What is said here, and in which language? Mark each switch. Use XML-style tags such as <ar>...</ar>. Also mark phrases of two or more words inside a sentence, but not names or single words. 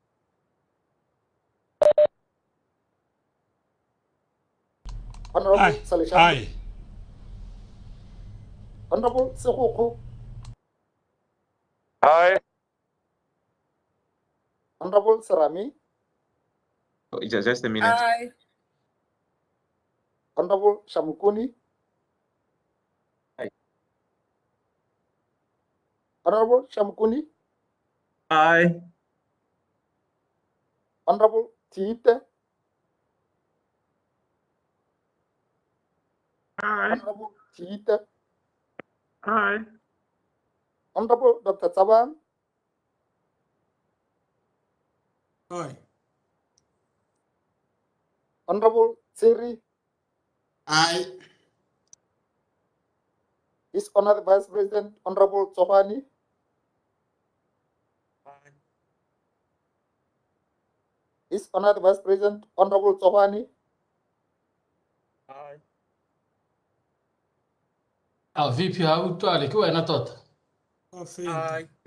<en>Honorable Salishando. Aye. Honorable Sekhuku. Aye. Honorable Sarami. Oh, just a minute. Aye. Honorable Shamukuni. Aye. Honorable Shamukuni. Aye. Honorable Tiite. Aye. Honorable Tiite. Aye. Honorable Dr. Taban. Aye. Honorable Siri. Aye. His Honored Vice President, Honorable Tsohani. His Honored Vice President, Honorable Tsohani. Aye. Vipi hautwali kiwa inatota? Aye.</en>